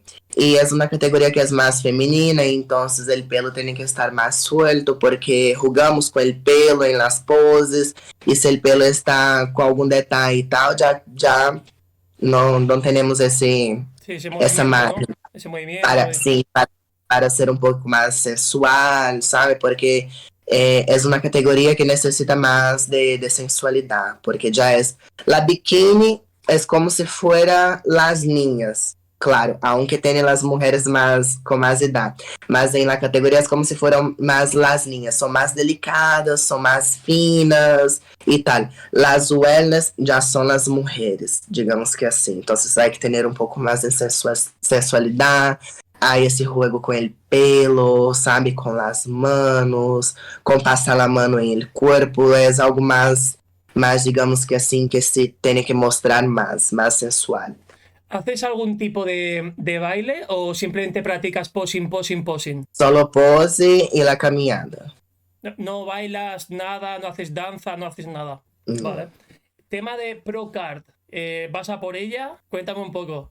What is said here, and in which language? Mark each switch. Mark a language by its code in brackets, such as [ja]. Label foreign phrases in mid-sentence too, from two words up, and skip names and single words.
[es] Y es una categoría que es más femenina, entonces el pelo tiene que estar más suelto porque jugamos con el pelo en las poses y si el pelo está con algún detalle y tal, ya no tenemos Sí, ese esa movimiento, ¿no? ese movimiento. [pt] para, sim, para ser um pouco mais sensual, sabe? Porque é uma categoria que necessita mais de sensualidade, porque já é... [es] La bikini [pt] é como [es] se fuera las niñas. Claro, aunque [pt] tenha as mulheres mais com mais idade, mas em la categoria é como se foram mais [es] las niñas, [pt] são mais delicadas, são mais finas e tal. Las wellness já são as mulheres, digamos que assim. Então, [es] hay que [pt] ter um pouco mais de sensualidade. Aí esse juego com [es] el pelo, [pt] sabe? [es] Com las manos, [pt] com passar a mano em el corpo, é algo mais, digamos que assim, que se tem que mostrar mais sensual. [es] ¿Haces algún tipo de baile o simplemente practicas posing, posing, posing? Solo pose y la caminada. No, no bailas nada, no haces danza, no haces nada. No. Vale. Tema de Procard. ¿Vas a por ella? Cuéntame un poco.